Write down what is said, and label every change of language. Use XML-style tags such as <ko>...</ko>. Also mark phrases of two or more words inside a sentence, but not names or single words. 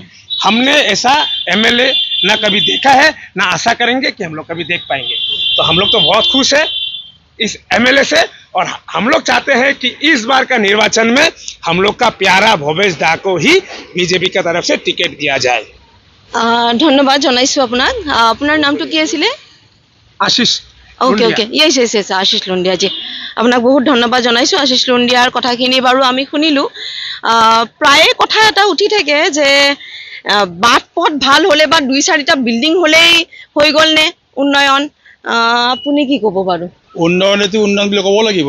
<hi>हमने ऐसा MLA ना कभी देखा है ना आशा करेंगे कि हम लोग कभी देख पाएंगे। तो हम लोग तो बहुत खुश है इस MLA से और हम लोग चाहते हैं कि इस बार का निर्वाचन में हम लोग का प्यारा भवेश दा को ही BJP की तरफ से टिकट दिया जाए।</hi> <as>ধন্যবাদ জনাইছো আপোনাক। আপোনাৰ নামটো কি আছিলে?</as> <hi>आशीष</hi> <en>okay okay yes Ashish Lundia ji,</en> <as>আপোনাক বহুত ধন্যবাদ জনাইছো। আশিস লুণ্ডিয়াৰ কথাখিনি বাৰু আমি শুনিলো। প্ৰায়ে কথা এটা উঠি থাকে যে বাট পথ ভাল হলে বা 2-4টা বিল্ডিং হলেই হৈ গ'ল নে উন্নয়ন, আপুনি কি ক'ব বাৰু? উন্নয়ন এটি উন্নয়ন বুলি ক'ব লাগিব।</as>